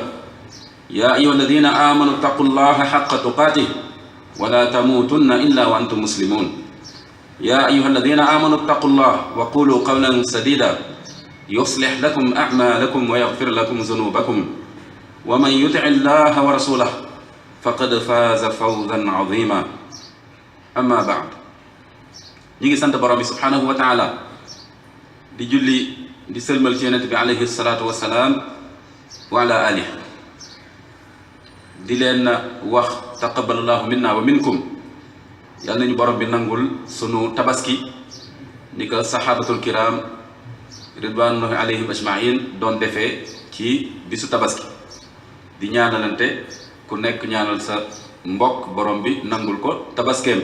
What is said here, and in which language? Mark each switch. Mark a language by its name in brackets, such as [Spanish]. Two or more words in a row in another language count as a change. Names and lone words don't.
[Arabic] يا أيها الذين آمنوا اتقوا الله حق تقاته ولا تموتن إلا وأنتم مسلمون. يا أيها الذين آمنوا اتقوا الله وقولوا قولا سديدا يصلح لكم أعمالكم ويغفر لكم ذنوبكم ومن يطع الله ورسوله فقد فاز فوزا عظيما. أما بعد. [Wolof] ñi ngi sant borom bi [Arabic] سبحانه وتعالى [Wolof] di julli di sëlmal ci yonent bi [Arabic] عليه الصلاة والسلام وعلى آله [Wolof] di leen wax [Arabic] تقبل الله منا ومنكم. [Wolof] yal nañu borom bi nangul sunu tabaski ni ko [Arabic] الصحابة الكرام رضوان الله عليهم أجمعين [Wolof] doon defee ci bisu tabaski di ñaanalante ku nekk ñaanal sa mbokk borom bi nangul ko tabaskeem.